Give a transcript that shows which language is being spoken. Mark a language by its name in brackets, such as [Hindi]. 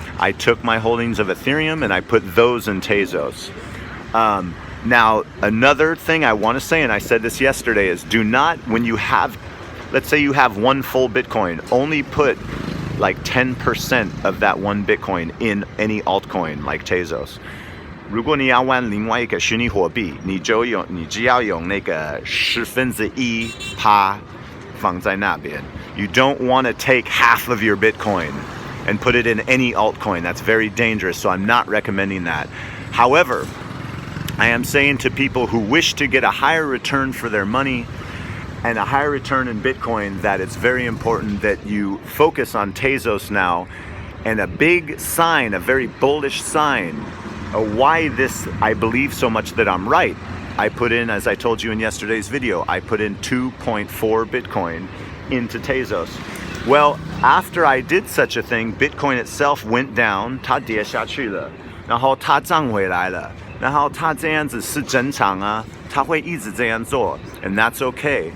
[English] I took my holdings of Ethereum and I put those in Tezos. Now, another thing I want to say, and I said this yesterday, is do not, when you have, let's say you have one full Bitcoin, only put like 10% of that one Bitcoin in any altcoin like Tezos. [Chinese] 如果你要玩另外一个虚拟货币，你只要用那个1/10%放在那边. [English] You don't want to take half of your Bitcoin and put it in any altcoin. That's very dangerous, so I'm not recommending that. However, I am saying to people who wish to get a higher return for their money and a higher return in Bitcoin that it's very important that you focus on Tezos now. And a big sign, a very bullish sign, why this I believe so much that I'm right. I put in, as I told you in yesterday's video, I put in 2.4 Bitcoin into Tezos. Well, after I did such a thing, Bitcoin itself went down, [Chinese] 它跌下去了，然后它涨回来了，然后它这样子是正常啊，它会一直这样做 [English] and that's okay.